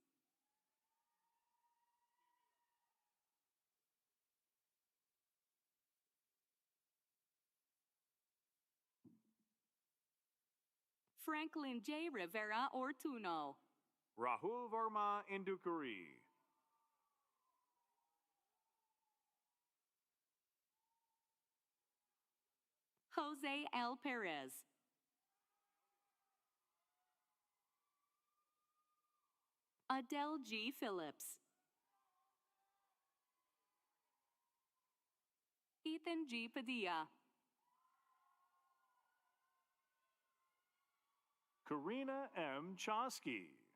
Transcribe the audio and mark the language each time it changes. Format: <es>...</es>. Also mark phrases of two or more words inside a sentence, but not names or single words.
<en>Franklin J. Rivera Ortuno. Rahul Verma Indukuri. Jose L. Perez. Adele G. Phillips. Ethan G. Padilla. Karina M. Chosky.</en>